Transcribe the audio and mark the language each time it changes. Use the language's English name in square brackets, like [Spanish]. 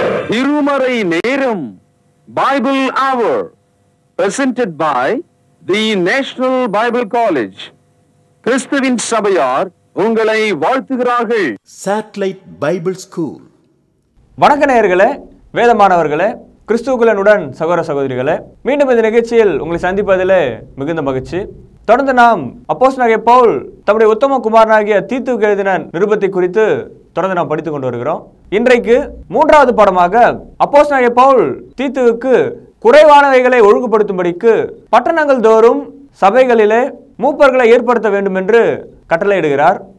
[Tamil] திருமறை நேரம் [English] Bible Hour presented by the National Bible College. [Tamil] கிறிஸ்துவின் சபையார் உங்களை வாழ்த்துகிறார்கள். [English] Satellite Bible School. [Tamil] வணக்க நேயர்களே, வேதமானவர்களே, கிறிஸ்துவுக்குள்ளனுடன் சகோதர சகோதரிகளே, மீண்டும் இந்த நிகழ்ச்சியில் உங்களை சந்திப்பதிலே மிகுந்த மகிழ்ச்சி. தொடர்ந்து நாம் அப்போஸ்தலனாகிய பவுல் தம்முடைய உத்தம குமாரனாகிய தீத்துவுக்கு எழுதின நிருபத்தை குறித்து தொடர்ந்து நாம் படித்துக் கொண்டு வருகிறோம். இன்றைக்கு மூன்றாவது பாடமாக அப்போஸ்தலனாகிய பவுல் தீத்துவுக்கு குறைவானவைகளை ஒழுங்குபடுத்தும்படிக்கு பட்டணங்கள் தோறும் சபைகளிலே மூப்பர்களை ஏற்படுத்த வேண்டும் என்று கட்டளையிடுகிறார்.